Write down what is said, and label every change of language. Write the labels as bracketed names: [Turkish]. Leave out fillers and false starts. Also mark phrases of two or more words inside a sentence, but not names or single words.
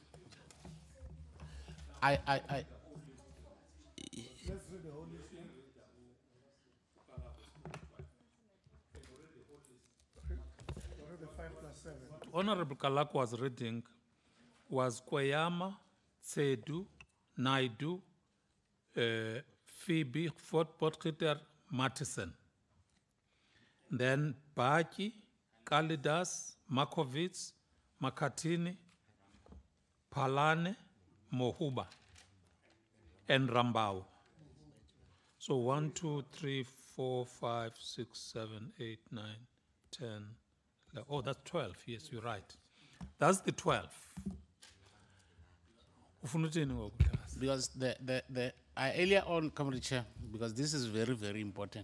[English] I Let's read the whole list. Already 5 plus 7. Honorable Kalak was reading was Kweyama, Tsedu, Naidu, Phoebe, Fort Potgieter, Mattison. Then Bachi, Kalidas, Makovitz, Makatini, Palane, Mohuba, and Rambau. So 1, 2, 3, 4, 5, 6, 7, 8, 9, 10. Oh, that's 12. Yes, you're right. That's the 12. because I earlier on, Comrade Chair, because this is very, very important.